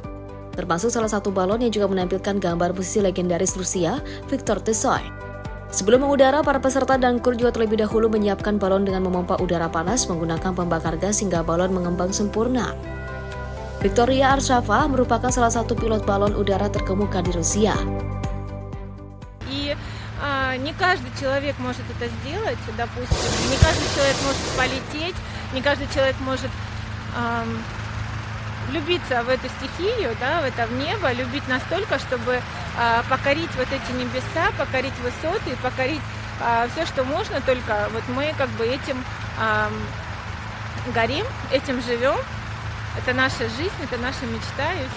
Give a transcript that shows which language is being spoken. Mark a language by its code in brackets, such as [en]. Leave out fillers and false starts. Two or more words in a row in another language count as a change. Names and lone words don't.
[id] Termasuk salah satu balon yang juga menampilkan gambar musisi legendaris Rusia, Viktor Tsoy. Sebelum mengudara, para peserta dan kru juga terlebih dahulu menyiapkan balon dengan memompa udara panas menggunakan pembakar gas hingga balon mengembang sempurna. Victoria Arshava merupakan salah satu pilot balon udara terkemuka di Rusia. [ru] Не каждый человек может это сделать, допустим, не каждый человек может полететь, не каждый человек может влюбиться в эту стихию, да, в это в небо, любить настолько, чтобы покорить вот эти небеса, покорить высоты, покорить все, что можно, только вот мы как бы этим горим, этим живем, это наша жизнь, это наша мечта.